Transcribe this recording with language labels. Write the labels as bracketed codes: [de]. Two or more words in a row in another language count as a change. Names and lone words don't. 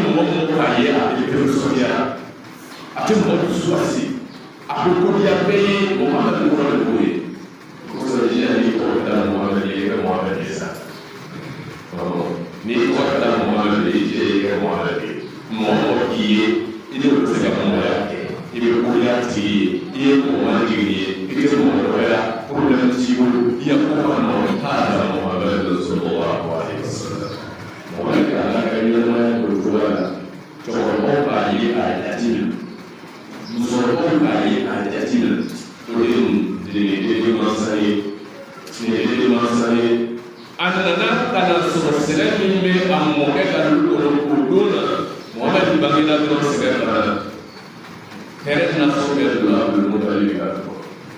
[bm] mɔgɔ mɔgɔ k'a ye a bɛ kɛ nisɔndiya a tɛ mɔgɔ dusu kasi a bɛ kodiya bɛɛ ye Muhammadu kɔni k'o ye kosɔn ni ko da Muhammad ye ka Muhammad ye sa ni ko da Muhammad ye ka Muhammad ye mɔgɔ k'i ye i ni o tɛ se ka mɔgɔya kɛ i bɛ kodiya tigi ye i ye mɔgɔ jigin ye i tɛ mɔgɔ wɛrɛ problème t'i bolo i ye ko ka mɔgɔ k'a da Muhammad [ar] صلى الله عليه وسلم [bm] mɔgɔ ka ala ka ɲɛnamaya o cogoya la cɛkɔrɔbaw b'a ye a jate minɛ musokɔrɔbaw b'a ye a jate minɛ o de ye mansa ye a nana ka na sɔrɔ sɛgɛn min bɛ a mɔkɛ ka dugu kɔnɔ o don na Muhammadu bangena dɔrɔn sɛgɛn fana na hɛrɛ tɛna sɔrɔ bɛɛ don a bolo mɔtali ka